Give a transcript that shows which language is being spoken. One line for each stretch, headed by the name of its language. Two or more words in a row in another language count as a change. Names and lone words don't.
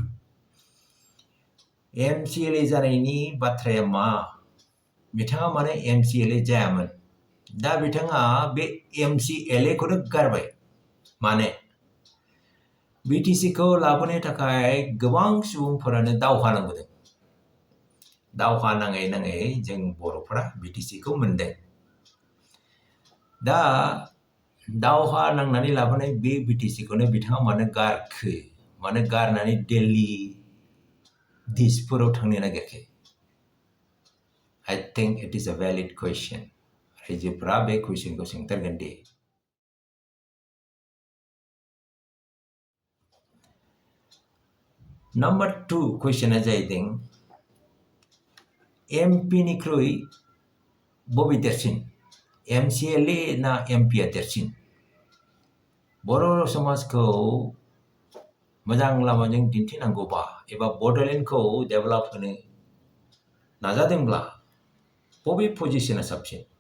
Bodo: MCLA जानायनि बाथ्राया मा बिथाङा माने MCLA जायामोन दा बिथाङा बे MCLA खौनो गारबाय माने BTC खौ लाबोनो थाखाय गोबां सुबुंफोरानो दावहा नांबोदों दावहा नाङै जों बर'फोरा BTC खौ मोनदों दा दावहा नांनानै लाबोनाय बे BTC खौनो बिथाङा मानो गारनानै दिल्ली दिसपुराव थांनो नागिरखो
English: I think it is a valid question
Bodo: रायजोफोरा बे कुइसनखौ सोंथारगोन दे नम्बर 2 कुइसना जाहैदों MP निख्रुइ बबे देरसिन MCLA ना MP आ देरसिन बर' समाजखौ मोजां लामाजों दिन्थिनांगौबा एबा बड'लेण्डखौ डेभेलप होनो नाजादोंब्ला बबे पजिशना साबसिन